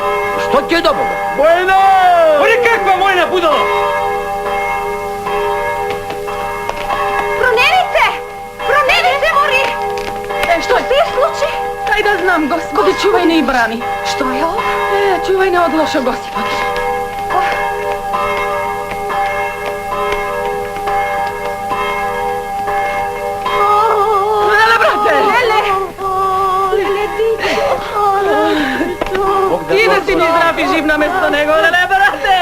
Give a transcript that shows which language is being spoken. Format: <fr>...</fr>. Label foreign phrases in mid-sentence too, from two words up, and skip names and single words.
<mk>Што ќе до Бога? Војна! Оре каква војна, будало? Проневице, мори! Што се случи? Ај да знам, Господи, чувај не и брани. Што е ова?</mk> <sr>Čuvaj ne od lošeg Osipa. Lele, brate! Ti da si mi zdrav i živ na mesto nego, Lele, brate!</sr>